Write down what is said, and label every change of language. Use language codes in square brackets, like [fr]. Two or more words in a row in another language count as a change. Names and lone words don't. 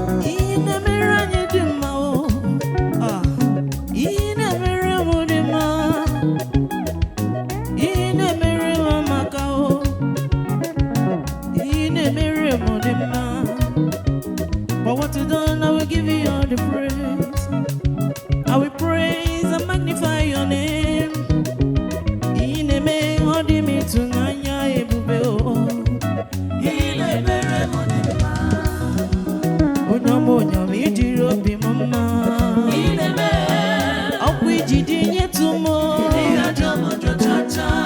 [ig] Ihe na-emere anyị dị mma o. Ah. Ihe na-emere m dị mma. Ihe na-emere m amaka o. Ihe na-emere m dị mma. [en] For what you done, I will give you all the praise. I will praise and magnify your name. [ig] Ihe na-eme ọ dị m ịtụnanya ebube o. Ị na-emere m dị mma. Onye ọma, onye ọma, ị dịrị obi m mma. Ị na-eme. Ọkwa iji dị nyetụ m o. Ị ga-ajọ m njọ cha cha.